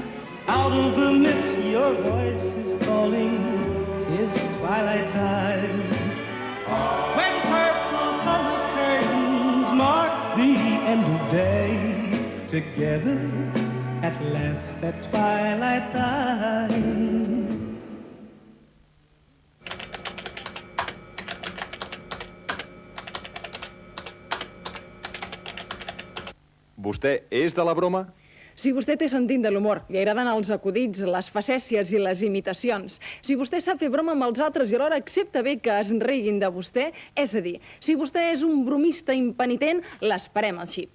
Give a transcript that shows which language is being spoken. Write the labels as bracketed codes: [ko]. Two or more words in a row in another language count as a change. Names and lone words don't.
[en] Out of the mist your voice is calling. 'Tis twilight time. When purple-colored curtains mark the end of day, together at last at twilight time. [ca] Vostè és de la broma? Si vostè té sentit de l'humor, li agraden els acudits, les facècies i les imitacions, si vostè sap fer broma amb els altres i alhora accepta bé que es riguin de vostè, és a dir, si vostè és un bromista impenitent, l'esperem al xip.